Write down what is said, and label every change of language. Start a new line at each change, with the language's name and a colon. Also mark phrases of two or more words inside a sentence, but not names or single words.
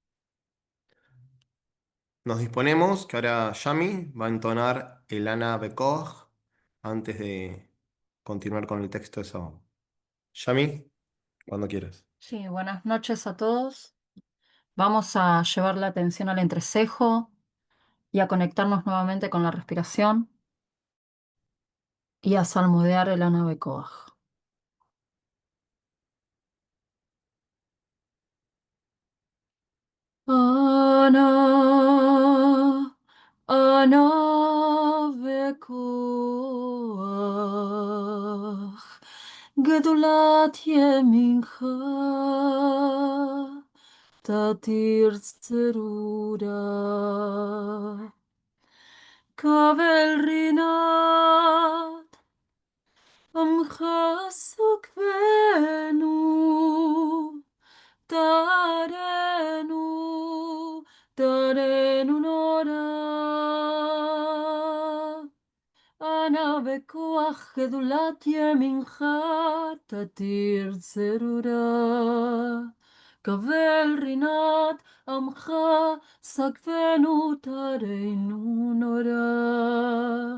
Spanish: Nos disponemos que ahora Yami va a entonar el Ana Bekoch antes de continuar con el texto de Sabón. Yami, cuando quieras. Sí, buenas noches a todos. Vamos a llevar la atención al entrecejo y a conectarnos nuevamente con la respiración y a salmodiar el Anabecoaj.
Hebrew: אנא, אנא בכח, גדולת ימינך, תתיר צרורה. קבל רנת, עמך שגבנו, טהרנו, טהרנו נורא. أنا בכוח גדולת ימינך תתיר צרורה. קבל רינת עמך סגפנו תרנו נורא.